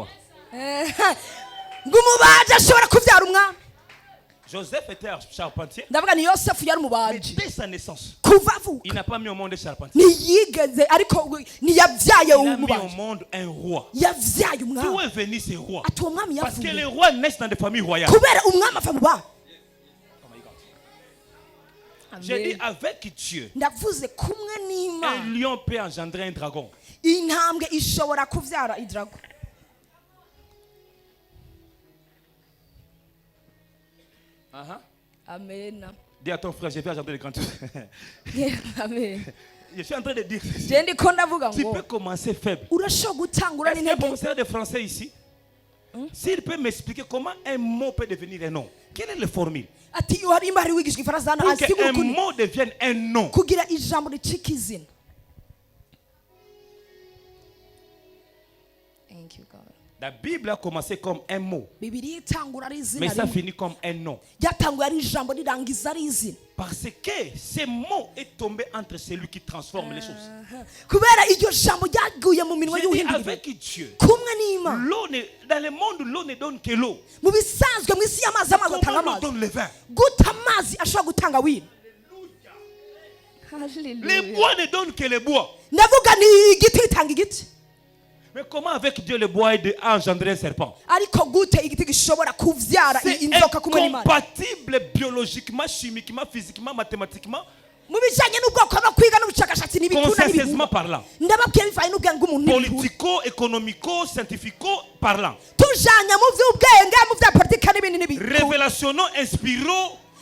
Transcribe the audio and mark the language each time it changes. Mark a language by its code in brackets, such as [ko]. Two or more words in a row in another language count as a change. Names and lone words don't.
[rn] Ngumubaje ashobora kubyara umwami. [fr] Joseph était un charpentier. [rn] Ndavuga ni Yosefu yari [fr] Mais [rn] umubaji. [fr] dès sa naissance, [rn] Kuva avuka [fr] il n'a pas mis au monde un charpentier. [rn] ntiyigeze ariko ntiyabyaye [fr] Il a mis au [rn] umubaji. [fr] monde un roi. [rn] Yabyaye [fr] D'où [rn] umwami. [fr] est venu ce roi? [rn] Ati uwo mwami [fr] Parce que les [rn] yavuye. [fr] rois naissent dans des familles royales. [rn] Kubera umwami ava mu bana. [fr] J'ai dit avec Dieu, [rn] Ndavuze kumwe [fr] un [rn] n'Imana. [fr] lion peut engendrer un dragon. [rn] Intambwe ishobora kubyara idrago. Amen. [fr] Dis à ton frère, je vais engendrer des grands trucs. Amen. Je suis en train de dire, [rn] Je ndiko ndavuga [fr] tu [rn] ngo [fr] peux commencer faible. [rn] urashobora gutangura [fr] Est-ce qu'il y a un [rn] n'intege. [fr] professeur de français ici? S'il peut m'expliquer comment un mot peut devenir un nom. Quelle est la formule? [rn] Ati hari imari wigishwa ifaransa hano [fr] Pour [rn] asigura [fr] qu'un [rn] ukuntu [fr] mot devienne un nom. [rn] kugira ijambo ricika izina. [en] Thank you God. [fr] La Bible a commencé comme un mot, [rn] Bibiliya itangura ari izina [fr] mais ça [rn] rimwe. [fr] finit comme un nom. [rn] Ryatanguye ari ijambo rirangiza ari izina. [fr] Parce que ce mot est tombé entre celui qui transforme les choses. [rn] Kubera iryo jambo ryaguye mu minwa [fr] J'ai dit [rn] y'ubuhinduriro. [fr] avec Dieu, [rn] Kumwe n'Imana. [fr] dans le monde, l'eau ne donne que l'eau. [rn] Mu bisanzwe mu isi y'amazi amazi atanga [fr] Comment l'eau [rn] amazi. [fr] donne le vin? [rn] Guta amazi ashobora gutanga wino. [fr] Les bois ne donnent que le bois. [rn] Ndavuga ni igiti gitanga igiti. [fr] Mais comment avec Dieu le bois a engendré un serpent? [rn] Ariko gute igiti gishobora kuvyara [fr] C'est [rn] inzoka kumwe n'Imana. [fr] incompatible biologiquement, chimiquement, physiquement, mathématiquement. consciencieusement parlant, politico, économico, scientifico parlant, révélationnant, inspirant,